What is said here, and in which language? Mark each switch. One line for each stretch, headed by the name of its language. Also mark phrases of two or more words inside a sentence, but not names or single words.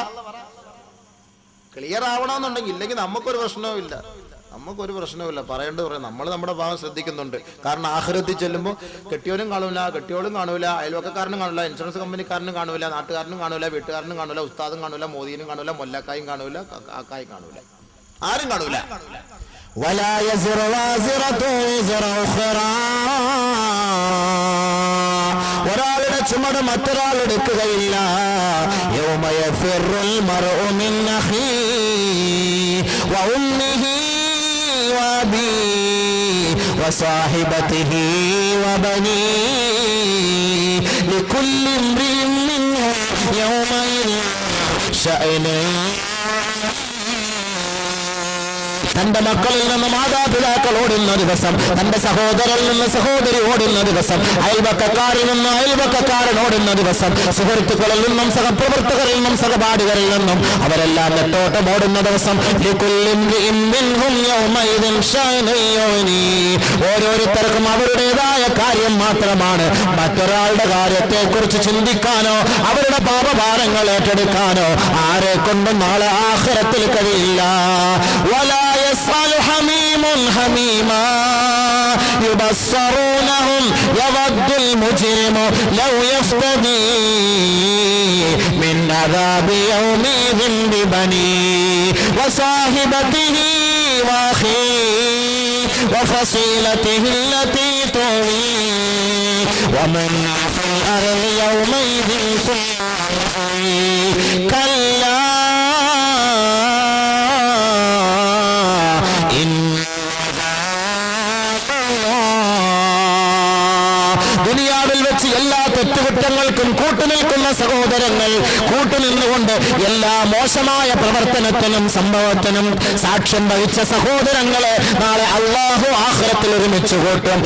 Malayalam: ക്ലിയർ ആവണമെന്നുണ്ടെങ്കിൽ, ഇല്ലെങ്കിൽ നമുക്കൊരു പ്രശ്നവുമില്ല, നമുക്കൊരു പ്രശ്നവുമില്ല. പറയേണ്ടത് പറയാം. നമ്മൾ നമ്മുടെ ഭാഗം ശ്രദ്ധിക്കുന്നുണ്ട്. കാരണം ആഖിറത്തിൽ ചെല്ലുമ്പോൾ കെട്ടിയോനും കാണൂല, കെട്ടിയോളും കാണൂല, അയൽവക്കക്കാരനും കാണൂല, ഇൻഷുറൻസ് കമ്പനിക്കാരനും കാണൂല, നാട്ടുകാരനും കാണൂല, വീട്ടുകാരനും കാണൂല, ഉസ്താദും കാണൂല, മോദീനും കാണൂല, മൊല്ലക്കായും കാണൂല, കാക്കായും കാണൂല, ആരും കാണൂല.
Arabic: ولا يزر وازرة وزر أخرى
Malayalam: ഒരാളുടെ ചുമട് മറ്റൊരാൾ എടുക്കുകയില്ല.
Arabic: يوم يفر المرء من أخيه وأمه وأبيه وصاحبته وبنيه لكل امرئ منهم يومئذ شأن.
Malayalam: തന്റെ മക്കളിൽ നിന്ന് മാതാപിതാക്കൾ ഓടുന്ന ദിവസം, തന്റെ സഹോദരനിൽ നിന്ന് സഹോദരി ഓടുന്ന ദിവസം, അയൽവക്കക്കാരിൽ നിന്ന് അയൽവക്കക്കാരൻ ഓടുന്ന ദിവസം, സുഹൃത്തുക്കളിൽ നിന്നും സഹപ്രവർത്തകരിൽ നിന്നും സഹപാഠികരിൽ നിന്നും അവരെല്ലാം നെട്ടോട്ടം ഓടുന്ന ദിവസം. ഓരോരുത്തർക്കും അവരുടേതായ കാര്യം മാത്രമാണ്. മറ്റൊരാളുടെ കാര്യത്തെ കുറിച്ച് ചിന്തിക്കാനോ അവരുടെ പാപഭാരങ്ങൾ ഏറ്റെടുക്കാനോ ആരെ കൊണ്ടും നാളെ ആഖിറത്തിൽ കഴിയില്ല.
Arabic: يسأل حميم حميما يبصرونهم يود المجرم لو يفتدي من عذاب يومئذ ببنيه وصاحبته وأخيه وفصيلته التي تؤويه ومن في الأرض يومئذ
Malayalam: كلا ദുനിയാവിൽ വെച്ച് എല്ലാ തെറ്റുകുറ്റങ്ങൾക്കും കൂട്ടുനിൽക്കുന്ന സഹോദരങ്ങൾ, കൂട്ടുനിന്നുകൊണ്ട് എല്ലാ മോശമായ പ്രവർത്തനത്തിനും സംഭവത്തിനും സാക്ഷ്യം വഹിച്ച സഹോദരങ്ങളെ നാളെ അല്ലാഹു ആഖിറത്തിൽ ഒരുമിച്ച് കൂട്ടും.